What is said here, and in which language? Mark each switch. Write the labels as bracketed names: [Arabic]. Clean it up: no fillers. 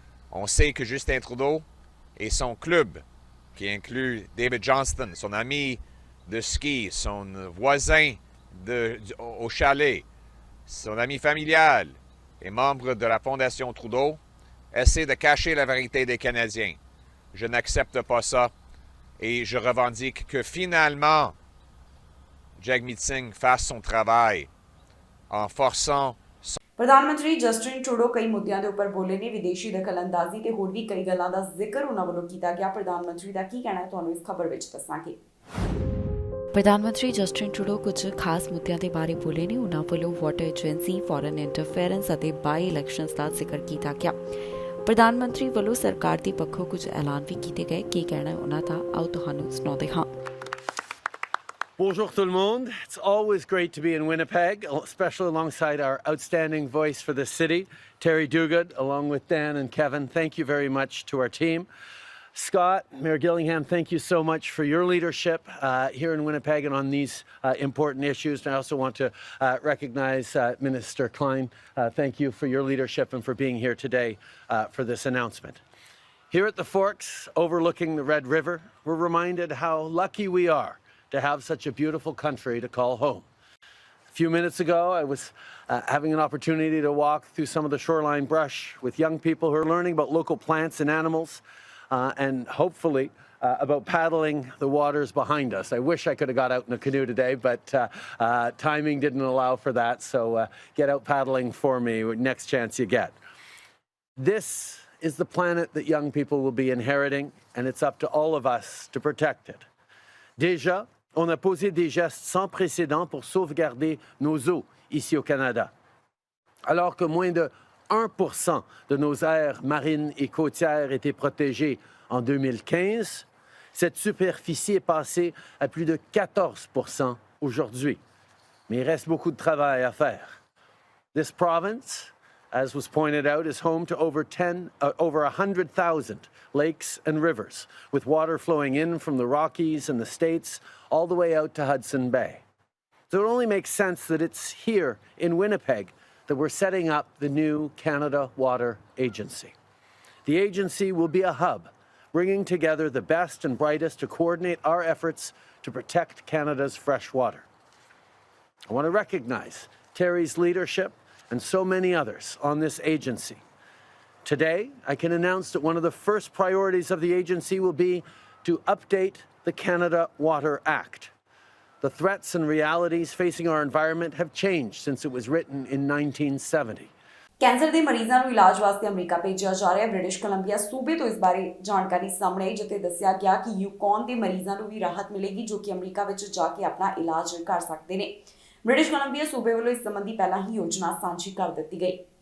[French] On sait que Justin Trudeau et son club, qui inclut David Johnston, son ami de ski, son voisin au chalet, son ami familial et membre de la Fondation Trudeau, essaient de cacher la vérité des Canadiens. Je n'accepte pas ça et je revendique que finalement, Jagmeet Singh fasse son travail en forçant [Punjabi] ਪ੍ਰਧਾਨ ਮੰਤਰੀ Justin Trudeau ਕਈ ਮੁੱਦਿਆਂ ਦੇ ਉੱਪਰ ਬੋਲੇ ਨੇ। ਵਿਦੇਸ਼ੀ ਦਖਲਅੰਦਾਜ਼ੀ ਤੇ ਹੋਰ ਵੀ ਕਈ ਗੱਲਾਂ ਦਾ ਜ਼ਿਕਰ ਉਹਨਾਂ ਵੱਲੋਂ ਕੀਤਾ ਗਿਆ। ਪ੍ਰਧਾਨ ਮੰਤਰੀ ਦਾ ਕੀ ਕਹਿਣਾ ਹੈ ਤੁਹਾਨੂੰ ਇਸ ਖਬਰ ਵਿੱਚ ਦੱਸਾਂਗੇ। ਪ੍ਰਧਾਨ ਮੰਤਰੀ ਜਸਟਿਨ ਟਰੂਡੋ ਕੁਝ ਖਾਸ ਮੁੱਦਿਆਂ ਦੇ ਬਾਰੇ ਬੋਲੇ ਨੇ। ਉਹਨਾਂ ਵੱਲੋਂ ਵਾਟਰ ਏਜੰਸੀ, ਫੋਰਨ ਇੰਟਰਫੇਰੈਂਸ ਅਤੇ ਬਾਈ ਇਲੈਕਸ਼ਨਸ ਦਾ ਜ਼ਿਕਰ ਕੀਤਾ ਗਿਆ। ਪ੍ਰਧਾਨ ਮੰਤਰੀ ਵੱਲੋਂ ਸਰਕਾਰ ਦੇ ਪੱਖੋਂ ਕੁਝ ਐਲਾਨ ਵੀ ਕੀਤੇ ਗਏ। ਕੀ ਕਹਿਣਾ ਹੈ ਉਹਨਾਂ ਦਾ, ਆਓ ਤੁਹਾਨੂੰ ਸੁਣਾਉਂਦੇ ਹਾਂ। [French] Bonjour tout le monde. [English] It's always great to be in Winnipeg, especially alongside our outstanding voice for the city, Terry Duguid, along with Dan and Kevin. Thank you very much to our team. Scott, Mayor Gillingham, thank you so much for your leadership here in Winnipeg and on these important issues. And I also want to recognize Minister Klein. Thank you for your leadership and for being here today for this announcement. Here at the Forks, overlooking the Red River, we're reminded how lucky we are to have such a beautiful country to call home. A few minutes ago, I was having an opportunity to walk through some of the shoreline brush with young people who are learning about local plants and animals and hopefully about paddling the waters behind us. I wish I could have got out in a canoe today, but timing didn't allow for that, so get out paddling for me next chance you get. This is the planet that young people will be inheriting, and it's up to all of us to protect it. [French] Déjà, on a posé des gestes sans précédent pour sauvegarder nos eaux ici au Canada. Alors que moins de 1% de nos aires marines et côtières étaient protégées en 2015, cette superficie est passée à plus de 14% aujourd'hui. Mais il reste beaucoup de travail à faire. [English] This province, as was pointed out, is home to over 100,000 lakes and rivers, with water flowing in from the Rockies and the States all the way out to Hudson Bay. So it only makes sense that it's here in Winnipeg that we're setting up the new Canada Water Agency. The agency will be a hub, bringing together the best and brightest to coordinate our efforts to protect Canada's fresh water. I want to recognize Terry's leadership and so many others on this agency. Today, I can announce that one of the first priorities of the agency will be to update the Canada Water Act. The threats and realities facing our environment have changed since it was written in 1970. [Punjabi] Cancer ਦੇ ਮਰੀਜ਼ਾਂ ਨੂੰ ਇਲਾਜ ਵਾਸਤੇ America ਭੇਜਿਆ ਜਾ ਰਿਹਾ ਹੈ। British Columbia ਸੂਬੇ ਤੋਂ ਇਸ ਬਾਰੇ ਜਾਣਕਾਰੀ ਸਾਹਮਣੇ ਆਈ, ਜਿੱਥੇ ਦੱਸਿਆ ਗਿਆ ਕਿ ਯੂਕੌਨ ਦੇ ਮਰੀਜ਼ਾਂ ਨੂੰ ਵੀ ਰਾਹਤ ਮਿਲੇਗੀ, ਜੋ ਕਿ ਅਮਰੀਕਾ ਵਿੱਚ ਜਾ ਕੇ ਆਪਣਾ ਇਲਾਜ ਕਰ ਸਕਦੇ ਨੇ। ਬ੍ਰਿਟਿਸ਼ ਕੋਲੰਬੀਆ ਸੂਬੇ ਵੱਲੋਂ ਇਸ ਸੰਬੰਧੀ ਪਹਿਲਾਂ ਹੀ ਯੋਜਨਾ ਸਾਂਝੀ ਕਰ ਦਿੱਤੀ ਗਈ।